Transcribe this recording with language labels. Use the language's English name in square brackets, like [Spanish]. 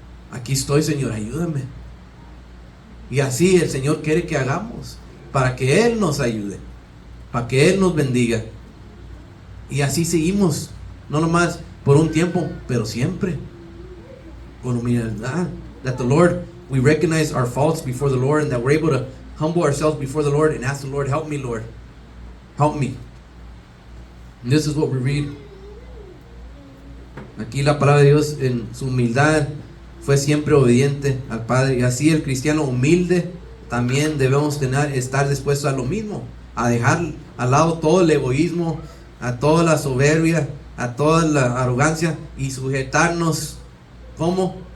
[Spanish] Aquí estoy, Señor, ayúdame. Y así el Señor quiere que hagamos, para que Él nos ayude, para que Él nos bendiga. Y así seguimos, no nomás por un tiempo, pero siempre con humildad. [English] That the Lord, we recognize our faults before the Lord, and that we're able to humble ourselves before the Lord and ask the Lord, help me, Lord, help me. And this is what we read. [Spanish] Aquí la palabra de Dios, en su humildad, fue siempre obediente al Padre. Y así el cristiano humilde también debemos estar dispuestos a lo mismo, a dejar al lado todo el egoísmo, a toda la soberbia, a toda la arrogancia, y sujetarnos, ¿cómo?